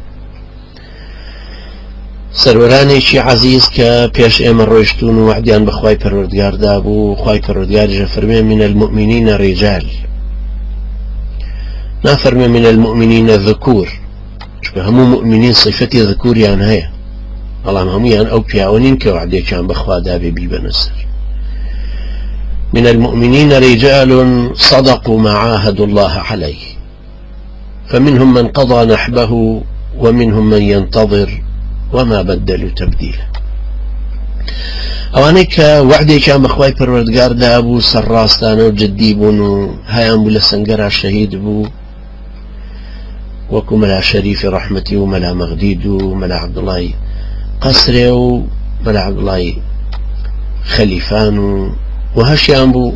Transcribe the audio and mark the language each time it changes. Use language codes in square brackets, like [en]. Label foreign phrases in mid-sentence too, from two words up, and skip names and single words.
[ckb] سەروەرانێکی عەزیز کە پێش ئێمە ڕۆیشتون و وعدیان بەخوای پەروەردگاردا بوو، خوای پەروەردگاریش فەرمێ [ar] من المؤمنین ڕیجال، [ckb] نافەرمێ [ar] من المؤمنین ذکور، [ckb] چونکە هەموو مؤمنین صفەتی ذکوریان هەیە، بەڵام هەمویان ئەو پیاوە نین کە وعدێکیان بەخوا دابێ بیبەنە سەر. [ar] من المؤمنين رجال صدقوا ما عاهدوا الله عليه فمنهم من قضى نحبه ومنهم من ينتظر وما بدلوا تبديلا. [ckb] ئەوانەی کە وعدێکیان بەخوای پەروەردگار دابوو سەرڕاستانە و جددی بوون و هایان بوو لە سەنگەرا شەهید بوو، وەکو مەلا شەریفی ڕەحمەتی و مەلا مەغدید و مەلا عەبدوڵای قەسرێ و مەلا عەبدوڵای خەلیفان و هەشیان بوو